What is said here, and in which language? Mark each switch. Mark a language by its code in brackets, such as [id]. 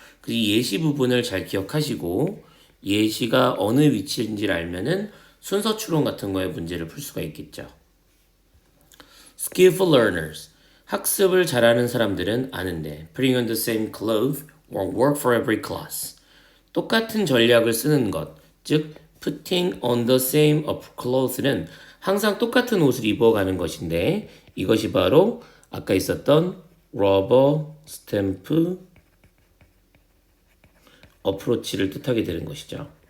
[ko] 이 예시 부분을 잘 기억하시고 예시가 어느 위치인지를 알면은 순서 추론 같은 거에 문제를 풀 수가 있겠죠. [en] Skillful learners. [ko] 학습을 잘하는 사람들은 아는데 [en] putting on the same clothes or work for every class. [ko] 똑같은 전략을 쓰는 것, 즉 [en] putting on the same clothes [ko] 는 항상 똑같은 옷을 입어가는 것인데 이것이 바로 아까 있었던 러버 스탬프 어프로치를 뜻하게 되는 것이죠.